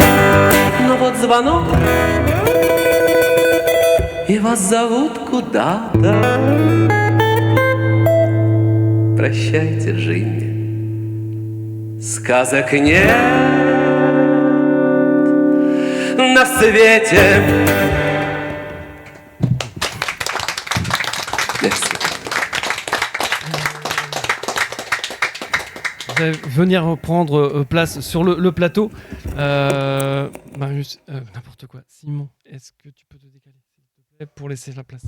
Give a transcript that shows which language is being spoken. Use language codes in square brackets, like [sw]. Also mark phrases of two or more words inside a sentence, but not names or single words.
[ru] Но вот звонок, и вас зовут куда-то. Прощайте, Джимми, сказок нет на свете. [fr] Merci. Je vais venir prendre place sur le plateau. Marius, n'importe quoi. Simon, est-ce que tu peux te décaler, s'il te plaît, pour laisser la place?